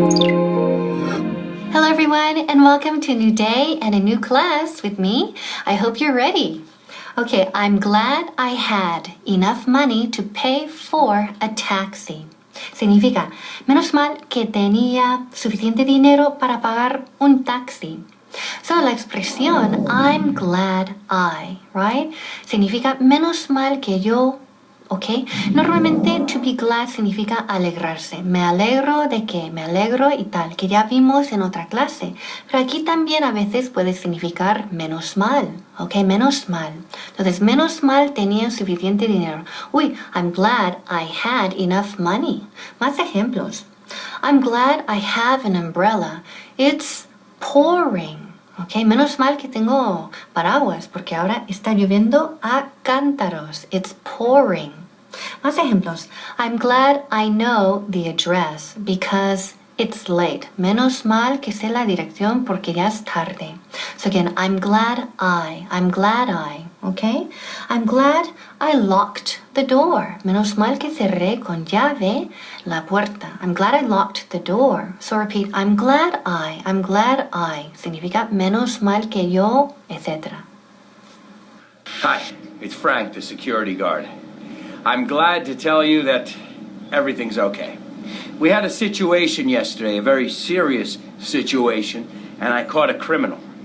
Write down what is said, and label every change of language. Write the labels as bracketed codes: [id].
[en] Hello everyone, and welcome to a new day and a new class with me. I hope you're ready. Okay, I'm glad I had enough money to pay for a taxi. [es] Significa, menos mal que tenía suficiente dinero para pagar un taxi. [en] So, [es] la expresión [en] I'm glad right? [es] Significa menos mal que yo, ¿ok? Normalmente [en] to be glad [es] significa alegrarse. Me alegro de que, me alegro y tal, que ya vimos en otra clase. Pero aquí también a veces puede significar menos mal, ¿ok? Menos mal. Entonces, menos mal tenía suficiente dinero. [en] Uy, I'm glad I had enough money. [es] Más ejemplos. [en] I'm glad I have an umbrella. It's pouring. [es] Okay, menos mal que tengo paraguas porque ahora está lloviendo a cántaros. [en] It's pouring. [es] Más ejemplos. [en] I'm glad I know the address because it's late. [es] Menos mal que sé la dirección porque ya es tarde. [en] So again, I'm glad I, okay? I'm glad I locked the door. [es] Menos mal que cerré con llave la puerta. [en] I'm glad I locked the door. So repeat, I'm glad I. [es] Significa menos mal que yo, etc. [en] Hi, it's Frank, the security guard. I'm glad to tell you that everything's okay. We had a situation yesterday, a very serious situation, and I caught a criminal.